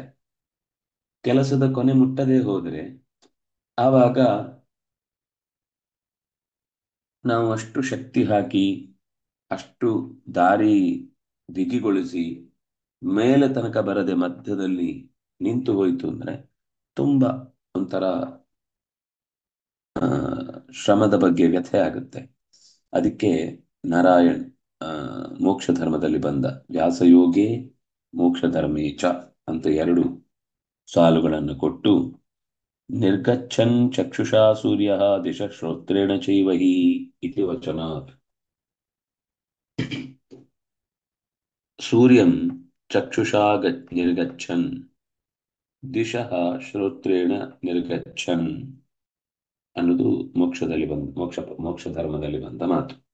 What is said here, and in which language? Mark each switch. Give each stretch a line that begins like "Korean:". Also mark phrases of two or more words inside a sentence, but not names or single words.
Kannada: ಕೆಲಸದ ಕೊನೆ ಮುಟ್ಟದೇ ಹೋದ್ರೆ ಆವಾಗ ನಾವು ಅಷ್ಟು ಶಕ್ತಿ ಹಾಕಿ ಅಷ್ಟು ದಾರಿ ಬಿಗಿಗೊಳಿಸಿ ಮೇಲೆ ತನಕ ಬರದೆ ಮಧ್ಯದಲ್ಲಿ ನಿಂತು ಹೋಯಿತು ಅಂದ್ರೆ ತುಂಬಾ ಒಂಥರ ಆ, ಶ್ರಮದ ಬಗ್ಗೆ ವ್ಯಥೆ ಆಗುತ್ತೆ. ಅದಕ್ಕೆ ನಾರಾಯಣ್ ಆ, ಮೋಕ್ಷ ಧರ್ಮದಲ್ಲಿ ಬಂದ
Sanskrit: ವ್ಯಾಸಯೋಗೇ ಮೋಕ್ಷ ಧರ್ಮೇಚ
Kannada: ಅಂತ ಎರಡು ಸಾಲುಗಳನ್ನು ಕೊಟ್ಟು
Sanskrit: ನಿರ್ಗಚ್ಚನ್ ಚಕ್ಷುಷಾ ಸೂರ್ಯ ದಿಶ ಶ್ರೋತ್ರೇಣ ಚೈವ ಹಿ ಇತಿ ವಚನಾತ್ ಸೂರ್ಯಂ ಚಕ್ಷುಷಾ ನಿರ್ಗಚ್ಚನ್ ದಿಶಃ ಶ್ರೋತ್ರೇಣ ನಿರ್ಗಚ್ಚನ್
Kannada: ಅನ್ನೋದು ಮೋಕ್ಷದಲ್ಲಿ ಬಂದ ಮೋಕ್ಷ ಧರ್ಮದಲ್ಲಿ ಬಂದ ಮಾತು.